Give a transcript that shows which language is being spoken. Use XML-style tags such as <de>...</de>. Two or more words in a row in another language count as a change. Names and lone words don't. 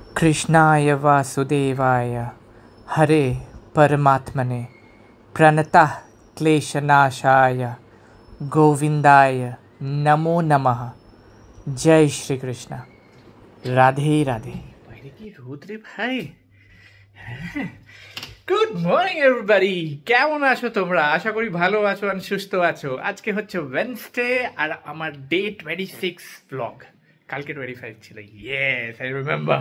<sa>कृष्णाय वासुदेवाय हरे परमात्मने प्रणतः क्लेशनाशाय गोविंदाय नमो नमः।</sa> <hi>जय श्री कृष्ण। राधे राधे।</hi> <bn>বাইরে কি রোদ রে ভাই।</bn> <en>good morning everybody,</en> <bn>কেমন আছো তোমরা? আশা করি ভালো আছো আর সুস্থ আছো। আজকে হচ্ছে ওয়েডনেসডে আর আমার ডে 26 ব্লগ। কালকে 25 ছিল।</bn> <en>yes, I remember.</en>